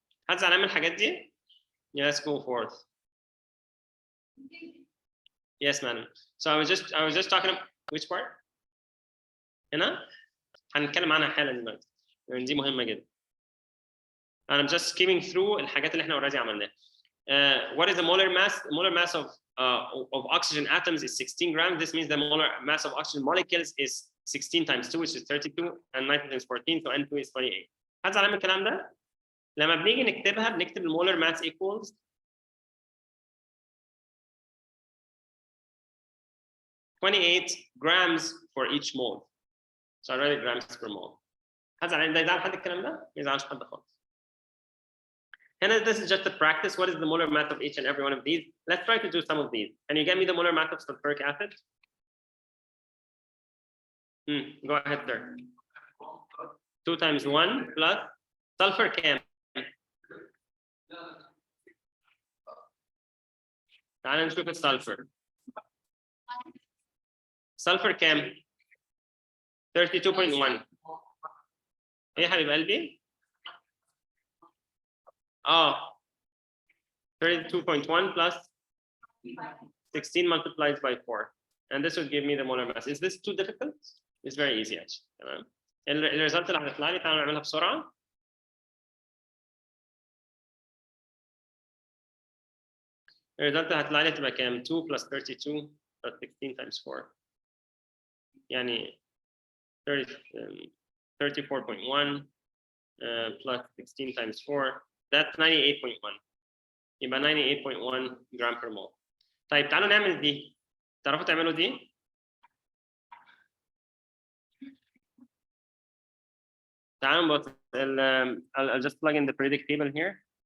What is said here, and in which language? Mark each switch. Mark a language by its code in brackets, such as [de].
[ar] حد زعلان من الحاجات دي؟ [en] Yes, go forth. Yes, madam. So I was just talking about which part? [ar] هنا؟ هنتكلم عنها حالا دلوقتي. دي مهمة جدا. [en] And I'm just skimming through [ar] الحاجات اللي احنا [en] already [ar] عملناها. [en] What is the molar mass? The molar mass of oxygen atoms is 16 grams. This means the molar mass of oxygen molecules is 16 times 2, which is 32, and nitrogen is 14, so N2 is 28. [ar] حد زعلان من الكلام ده؟ لما بنيجي نكتبها بنكتب المولر mass equals 28 grams for each mole. [en] So I write it grams per mole. [ar] حد زعلان ده يزعل حد الكلام ده؟ ما يزعلش حد خالص. [en] And this is just a practice. What is the molar mass of each and every one of these? Let's try to do some of these. Can you get me the molar mass of sulfuric acid? Go ahead, sir. 2 times 1 plus sulfur [ar] كام؟ تعال نشوف السلفر. sulfur كام؟ 32.1. ايه يا حبيب قلبي؟ [en] 32.1 plus 16 multiplied by 4, and this would give me the molar mass. Is this too difficult? It's very easy actually. [ar] تمام. الريزلت اللي هتطلع لي تعالوا نعملها بسرعه. الريزلت اللي هتطلع لي تبقى كام؟ 2 plus 32 plus 16 times 4 يعني 34.1 plus 16 times 4, that's 98.1. يبقى 98.1 جرام per mole. طيب تعالوا نعمل دي. تعرفوا تعملوا دي؟ تعالوا نبص. [en] I'll just plug in the periodic table here.